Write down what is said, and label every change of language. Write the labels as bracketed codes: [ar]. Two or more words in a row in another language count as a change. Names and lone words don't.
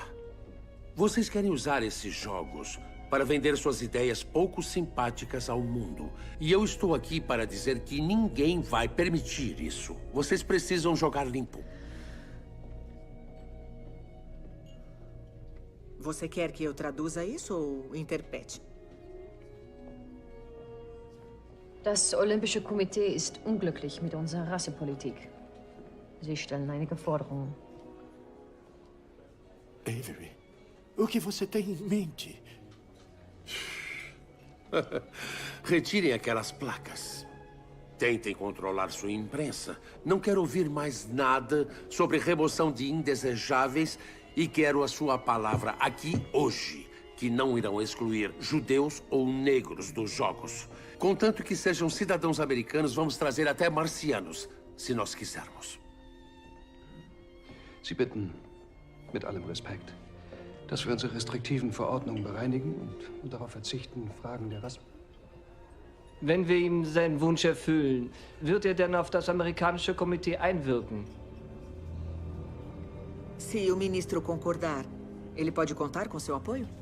[pt] Vocês querem usar esses jogos para vender suas ideias pouco simpáticas ao mundo. E eu estou aqui para dizer que ninguém vai permitir isso. Vocês precisam jogar limpo. Você quer que eu traduza isso ou interprete? [de] Das Olympische Komitee ist unglücklich mit unserer Rassepolitik. Sie stellen einige Forderungen. [pt] Avery, o que você tem em mente? Retirem aquelas placas. Tentem controlar sua imprensa. Não quero ouvir mais nada sobre remoção de indesejáveis e quero a sua palavra aqui hoje, que não irão excluir judeus ou negros dos Jogos. Contanto que sejam cidadãos americanos, vamos trazer até marcianos, se nós quisermos. [de] Sie bitten, mit allem Respekt, dass wir unsere restriktiven Verordnungen bereinigen und darauf verzichten, Fragen der Rasse. Wenn wir ihm seinen Wunsch erfüllen, wird er denn auf das amerikanische Komitee einwirken? [pt] Se o ministro concordar, ele pode contar com seu apoio?